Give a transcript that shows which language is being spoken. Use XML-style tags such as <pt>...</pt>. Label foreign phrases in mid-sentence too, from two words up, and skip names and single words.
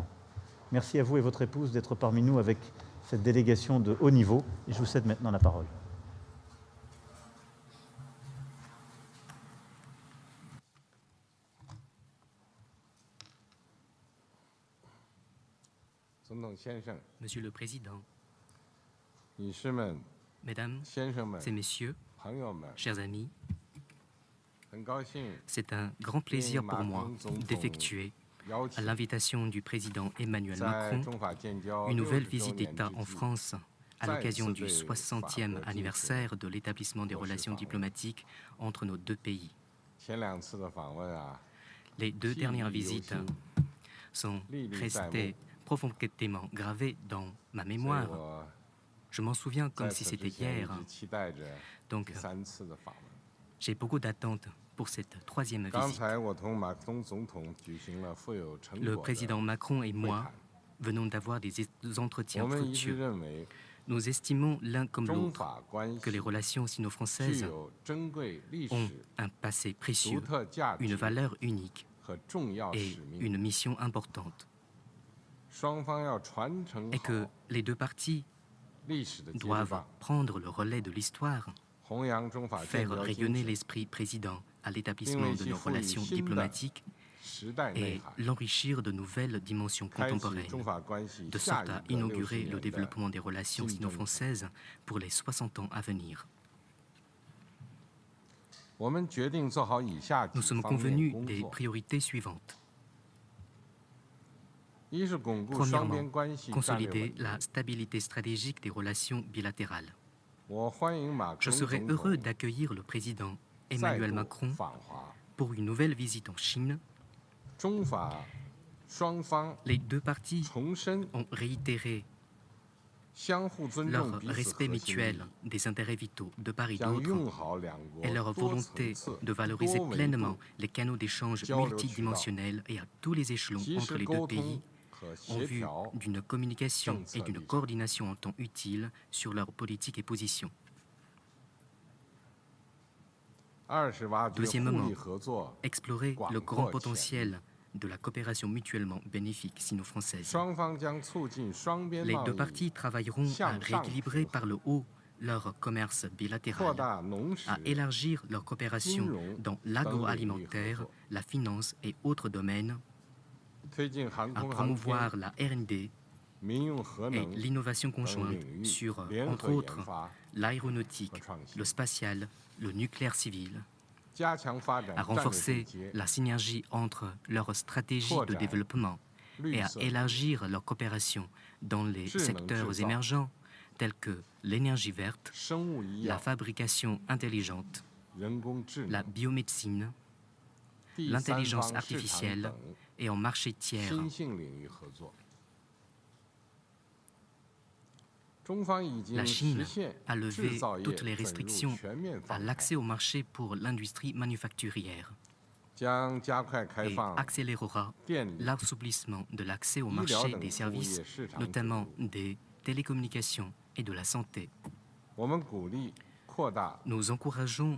<fr>Merci à vous et votre épouse d'être parmi nous avec cette délégation de haut niveau et je vous cède maintenant la parole. Monsieur le Président,</fr> <zh>女士们、</zh> <fr>Mesdames</fr> <zh>先生们、</zh> <fr>et Messieurs,</fr> <zh>朋友们，</zh> <fr>chers amis,</fr> <zh>很高兴</zh> <fr>c'est un grand plaisir pour moi d'effectuer, à l'invitation du président Emmanuel</fr> <zh>在</zh> <fr>Macron,</fr> <zh>中法建交</zh> <fr>une nouvelle</fr> <zh>60周</zh> <fr>visite</fr> <zh>年</zh> <fr>d'État</fr> <zh>之</zh> <fr>en</fr> <zh>际，</zh> <fr>France à l'occasion du 60e anniversaire de l'établissement des relations diplomatiques entre nos deux pays.</fr> <zh>前2次的访问啊，</zh> <fr>Les deux dernières visites sont restées profondément gravées dans ma</fr> <zh>所以</zh> <fr>mémoire.</fr> <zh>我</zh> <fr>Je m'en souviens</fr> <zh>在</zh> <fr>comme</fr> <zh>此</zh> <fr>si</fr> <zh>之</zh> <fr>c'était</fr> <zh>前一</zh> <fr>hier.</fr> <zh>直期待着</zh> <fr>Donc,</fr> <zh>第3次的访问。</zh> <fr>j'ai beaucoup d'attentes pour cette 3e</fr> <zh>刚</zh> <fr>visite.</fr> <zh>才我同马克龙总统举行了富有成</zh> <fr>Le</fr> <zh>果的</zh> <fr>président Macron et</fr> <zh>会</zh> <fr>moi</fr> <zh>谈。</zh> <fr>venons d'avoir des</fr> <zh>我</zh> <fr>entretiens</fr> <zh>们一致</zh> <fr>fructueux.</fr> <zh>认为，</zh> <fr>Nous estimons l'un comme</fr> <zh>中</zh> <fr>l'autre</fr> <zh>法关</zh> <fr>que les</fr> <zh>系</zh> <fr>relations</fr> <zh>具</zh> <fr>sino-françaises</fr> <zh>有珍贵历</zh> <fr>ont</fr> <zh>史、</zh> <fr>un passé</fr> <zh>独</zh> <fr>précieux,</fr> <zh>特价</zh> <fr>une</fr> <zh>值</zh> <fr>valeur unique</fr> <zh>和重要</zh> <fr>et</fr> <zh>使命，</zh> <fr>une mission importante,</fr> <zh>双方要传承</zh> <fr>et que</fr> <zh>好</zh> <fr>les deux parties</fr> <zh>历史的接力</zh> <fr>doivent</fr> <zh>棒，</zh> <fr>prendre le relais de l'histoire,</fr> <zh>弘扬中法建</zh> <fr>faire</fr> <zh>交精</zh> <fr>rayonner</fr> <zh>神，</zh> <fr>l'esprit président à l'établissement de nos L'investir relations</fr> <zh>Fuyi</zh> <fr>diplomatiques</fr> <zh>时代内</zh> <fr>et</fr> <zh>涵，</zh> <fr>l'enrichir de nouvelles dimensions</fr> <zh>开启</zh> <fr>contemporaines,</fr> <zh>中法关系</zh> <fr>de</fr> <zh>下</zh> <fr>sorte à</fr> <zh>一个60</zh> <fr>inaugurer le</fr> <zh>年的</zh> <fr>développement des relations</fr> <zh>新征程。</zh> <fr>sino-françaises pour les 60 ans à venir.</fr> <zh>我们决定做好以下</zh> <fr>Nous</fr> <zh>几</zh> <fr>sommes</fr> <zh>方面</zh> <fr>convenus</fr> <zh>工</zh> <fr>des</fr> <zh>作：</zh> <fr>priorités suivantes.</fr> <zh>一是巩固双</zh> <fr>Premièrement,</fr> <zh>边关系战略</zh> <fr>consolider</fr> <zh>稳定</zh> <fr>la。stabilité stratégique des relations bilatérales.</fr> <zh>我欢迎马克</zh> <fr>Je</fr> <zh>龙</zh> <fr>serais</fr> <zh>总</zh> <fr>heureux</fr> <zh>统</zh> <fr>d'accueillir le président</fr> <zh>再</zh> <fr>Emmanuel</fr> <zh>度</zh> <fr>Macron</fr> <zh>访华，</zh> <fr>pour une nouvelle visite en Chine.</fr> <zh>中法双方</zh> <fr>Les deux parties</fr> <zh>重申</zh> <fr>ont réitéré</fr> <zh>相互尊</zh> <fr>leur</fr> <zh>重彼此</zh> <fr>respect</fr> <zh>核心利</zh> <fr>mutuel</fr> <zh>益，</zh> <fr>des intérêts vitaux de part et</fr> <zh>将</zh> <fr>d'autre</fr> <zh>用好两国</zh> <fr>et leur</fr> <zh>多层</zh> <fr>volonté</fr> <zh>次、</zh> <fr>de valoriser</fr> <zh>多维</zh> <fr>pleinement</fr> <zh>度</zh> <fr>les canaux d'échange</fr> <zh>交流渠道</zh> <fr>multidimensionnels et à tous les échelons</fr> <zh>及</zh> <fr>entre</fr> <zh>时</zh> <fr>les</fr> <zh>沟</zh> <fr>deux pays</fr> <zh>通和</zh> <fr>en</fr> <zh>协</zh> <fr>vue</fr> <zh>调</zh> <fr>d'une communication</fr> <zh>政策</zh> <fr>et d'une</fr> <zh>立场。</zh> <fr>coordination en temps utile sur leurs politiques et positions.</fr> <zh>二是挖掘互</zh> <fr>Deuxièmement,</fr> <zh>利合作</zh> <fr>Explorer le</fr> <zh>广</zh> <fr>grand</fr> <zh>阔潜力，</zh> <fr>potentiel de la coopération mutuellement bénéfique sino-française.</fr> <zh>双方将促进双边</zh> <fr>Les</fr> <zh>贸</zh> <fr>deux</fr> <zh>易</zh> <fr>parties travailleront à rééquilibrer par le haut leur commerce</fr> <zh>扩</zh> <fr>bilatéral,</fr> <zh>大农食</zh> <fr>à élargir leur coopération dans l'agroalimentaire, la finance et autres domaines,</fr> <zh>推进航</zh> <fr>à</fr> <zh>空航天</zh> <fr>promouvoir la R&D</fr> <zh>民用核</zh> <fr>et</fr> <zh>能</zh> <fr>l'innovation</fr> <zh>等</zh> <fr>conjointe</fr> <zh>领域</zh> <fr>sur,</fr> <zh>联</zh> <fr>entre</fr> <zh>合研</zh> <fr>autres,</fr> <zh>发，</zh> <fr>l'aéronautique,</fr> <zh>和创新。</zh> <fr>le spatial, le nucléaire civil,</fr> <zh>加强发展</zh> <fr>à</fr> <zh>战略对</zh> <fr>renforcer</fr> <zh>接、</zh> <fr>la synergie entre leurs stratégies de développement</fr> <zh>绿</zh> <fr>et à</fr> <zh>色、</zh> <fr>élargir leur coopération dans les</fr> <zh>智能制</zh> <fr>secteurs</fr> <zh>造、</zh> <fr>émergents tels que l'énergie verte,</fr> <zh>生物医</zh> <fr>la</fr> <zh>药、</zh> <fr>fabrication intelligente,</fr> <zh>人工智</zh> <fr>la</fr> <zh>能、</zh> <fr>biomédecine,</fr> <zh>第三</zh> <fr>l'intelligence</fr> <zh>方市场</zh> <fr>artificielle</fr> <zh>等</zh> <fr>et en marché tiers.</fr> <zh>新兴领域合作。中方已</zh> <fr>La</fr> <zh>经</zh> <fr>Chine</fr> <zh>实现</zh> <fr>a</fr> <zh>制</zh> <fr>levé</fr> <zh>造业</zh> <fr>toutes les</fr> <zh>准入</zh> <fr>restrictions</fr> <zh>全面</zh> <fr>à</fr> <zh>放开，</zh> <fr>l'accès au marché pour l'industrie manufacturière</fr> <zh>将加快开</zh> <fr>et</fr> <zh>放</zh> <fr>accélérera</fr> <zh>电力、</zh> <fr>l'assouplissement de l'accès au</fr> <zh>医疗</zh> <fr>marché</fr> <zh>等</zh> <fr>des</fr> <zh>服务</zh> <fr>services,</fr> <zh>业市场准</zh> <fr>notamment</fr> <zh>入。</zh> <fr>des télécommunications et de la santé.</fr> <zh>我们鼓励扩大，</zh> <fr>Nous encourageons</fr>